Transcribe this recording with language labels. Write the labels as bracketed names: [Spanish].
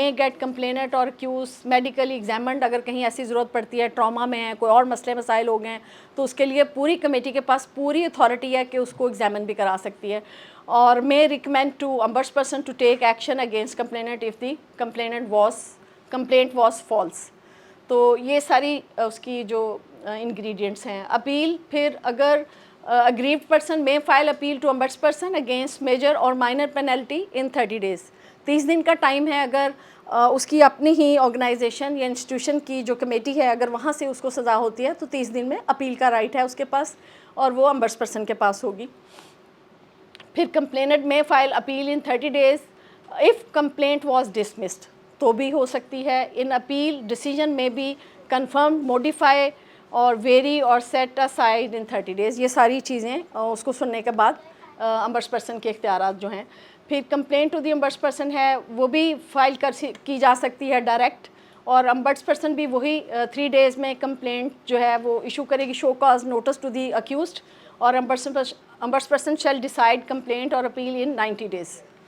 [English] may get complainant اور accused medically examined, [Urdu] اگر کہیں ایسی ضرورت پڑتی ہے, ٹراما میں ہے, کوئی اور مسئلے مسائل ہو گئے ہیں تو اس کے لیے پوری کمیٹی کے پاس پوری اتھارٹی ہے کہ اس کو ایگزامن بھی کرا سکتی ہے. [English] اور may recommend to ombudsperson to take action against complainant if the complaint was false. [Urdu] تو یہ ساری اس کی جو انگریڈینٹس ہیں. اپیل, پھر اگر [English] aggrieved person may file appeal to ombudsperson against major or minor penalty in 30 days. [Urdu] 30 دن کا ٹائم ہے. اگر اس کی اپنی ہی آرگنائزیشن یا انسٹیٹیوشن کی جو کمیٹی ہے اگر وہاں سے اس کو سزا ہوتی ہے تو 30 دن میں اپیل کا رائٹ ہے اس کے پاس, اور وہ امبڈسپرسن کے پاس ہوگی. پھر [English] complainant may file appeal in 30 days if complaint was dismissed, [Urdu] تو بھی ہو سکتی ہے. ان اپیل ڈیسیجن میں بھی کنفرم, موڈیفائی اور ویری اور سیٹ اسائڈ ان 30 days. یہ ساری چیزیں اس کو سننے کے بعد امبرس پرسن کے اختیارات جو ہیں. پھر کمپلینٹ ٹو دی امبرس پرسن ہے وہ بھی فائل کی جا سکتی ہے ڈائریکٹ, اور امبرس پرسن بھی وہی 3 days میں کمپلینٹ جو ہے وہ ایشو کرے گی, [English] show cause notice to the accused, [Urdu] اور [English] Ombudsperson shall decide complaint اور appeal in 90 days.